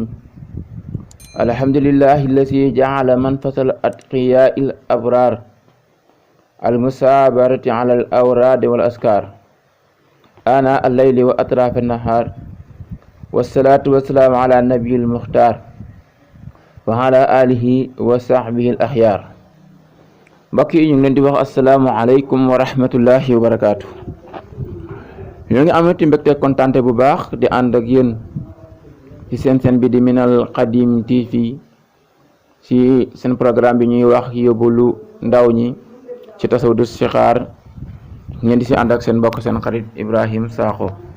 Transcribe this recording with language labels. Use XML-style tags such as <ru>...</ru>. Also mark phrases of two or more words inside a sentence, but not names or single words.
<ar>الحمد لله الذي جعل منفذ الأتقياء الأبرار المثابرة على الأوراد والأذكار آناء الليل وأطراف النهار، والصلاة والسلام على النبي المختار وعلى آله وصحبه الأخيار.</ar> <wo>mbokk yi ñu ngi leen di wax</wo> <ar>السلام عليكم ورحمة الله وبركاته.</ar> <wo>ñoo ngi amati mbégte kontante bu baax di ànd ak yéen ci seen bi di Minal Qadim TV ci seen programme bi ñuy wax yóbbalu ndaw ñi ci tasawudu sixaar, ngeen di si ànd ak seen mbokk seen xarit Ibrahim Sakho.</wo>